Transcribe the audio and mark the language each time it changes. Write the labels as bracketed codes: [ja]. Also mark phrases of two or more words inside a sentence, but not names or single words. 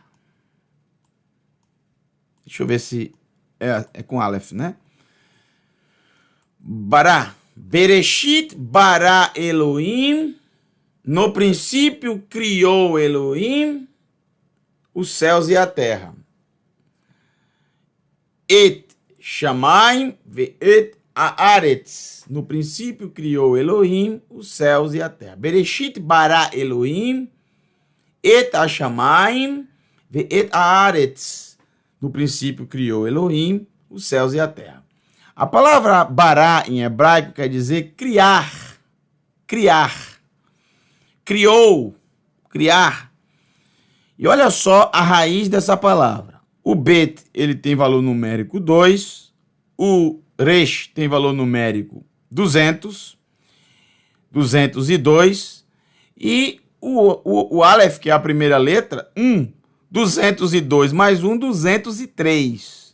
[pt] Deixa eu ver se é com Aleph, né? [he] ברא. בראשית ברא אלהים. [pt] No princípio criou Elohim os céus e a terra. [he] את השמים ואת הארץ. [pt] No princípio criou Elohim os céus e a terra. [he] בראשית ברא אלהים את השמים ואת הארץ. [pt] No princípio criou Elohim os céus e a terra. A palavra bará em hebraico quer dizer criar, criar, criou, criar. E olha só a raiz dessa palavra. O bet, ele tem valor numérico 2, o resh tem valor numérico 200, 202, e o aleph, que é a primeira letra, 1, 202 mais 1, 203.